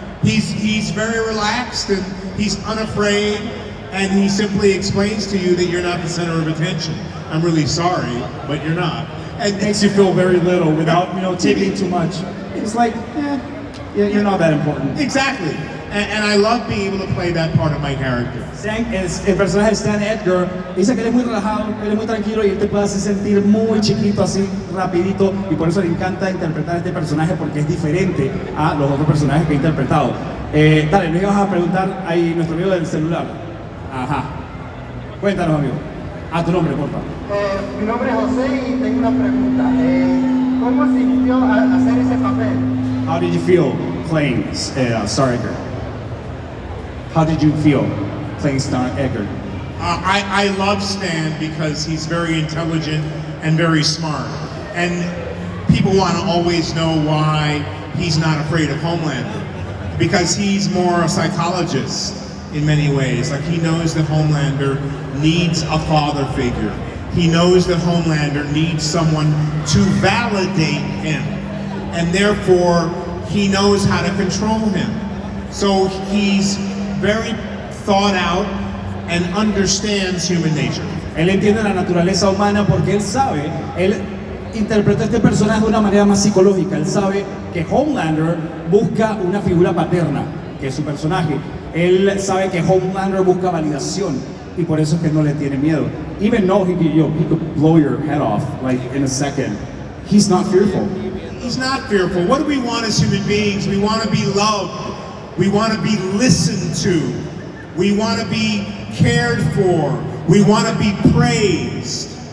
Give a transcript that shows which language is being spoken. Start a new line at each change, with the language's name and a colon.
English: He's very relaxed and he's unafraid, and he simply explains to you that you're not the center of attention. I'm really sorry, but you're not. And it makes you feel very little without, taking too much. It's like, you're not that important. Exactly. And I love being able to play that part of my character.
Spanish: El personaje de Stan Edgar dice que él es muy relajado, él es muy tranquilo y él te puede hacer sentir muy chiquito, así rapidito, y por eso le encanta interpretar a este personaje porque es diferente a los otros personajes que he interpretado. Dale, nos ibas a preguntar ahí nuestro amigo del celular. Ajá. Cuéntanos, amigo. A tu nombre, por favor. Mi nombre es José y tengo una pregunta. ¿Cómo sintió hacer ese papel?
English: How did you feel playing Star Edgar? How did you feel playing Star Edgar? I love Stan because he's very intelligent and very smart. And people want to always know why he's not afraid of Homelander. Because he's more a psychologist. in many ways. Like he knows that Homelander needs a father figure. He knows that Homelander needs someone to validate him. And therefore, he knows how to control him. So he's very thought out and understands human nature.
Spanish: Él entiende la naturaleza humana porque él sabe, él interpreta a este personaje de una manera más psicológica. Él sabe que Homelander busca una figura paterna, que es su personaje. Él sabe que Homelander busca validación y por eso es que no le tiene miedo.
English: Even though he could blow your head off like in a second, he's not fearful. He's not fearful. What do we want as human beings? We want to be loved. We want to be listened to. We want to be cared for. We want to be praised.